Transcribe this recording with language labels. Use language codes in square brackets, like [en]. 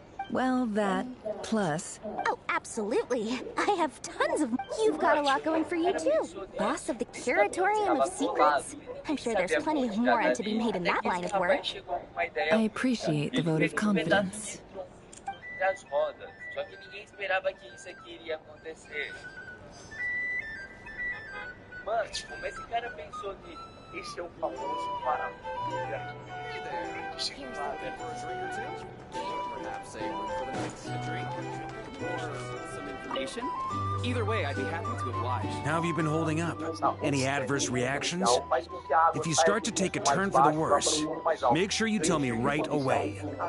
[en] well, that plus Oh, absolutely. I have tons of... You've got a lot going for you, too. Boss of the Curatorium of Secrets? I'm sure there's plenty of mora to be made in that line of work. I appreciate the vote of confidence. [pt] Das rodas. Só que ninguém esperava que isso aqui iria acontecer. Mano, como esse cara pensou que esse é o famoso maravilha? [en] Perhaps a room for the night, a drink, or some information. Either way, I'd be happy to oblige. How have you been holding up? Any adverse reactions? If you start to take a turn for the worse, make sure you tell me right away.